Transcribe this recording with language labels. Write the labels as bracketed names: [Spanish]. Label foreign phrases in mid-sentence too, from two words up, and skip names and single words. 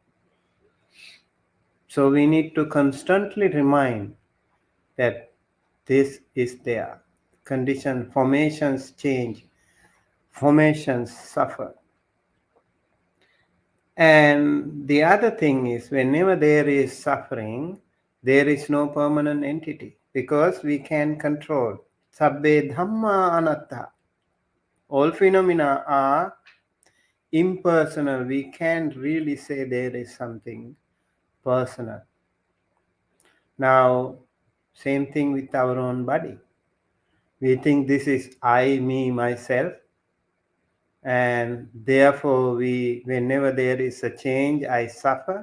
[English] So we need to constantly remind that this is there. Condition, formations change, formations suffer. And the other thing is, whenever there is suffering, there is no permanent entity because we can control. [Pali] Sabbe Dhamma anatta. [English] All phenomena are impersonal. We can't really say there is something personal. Now, same thing with our own body. We think this is I, me, myself, and therefore whenever there is a change, I suffer.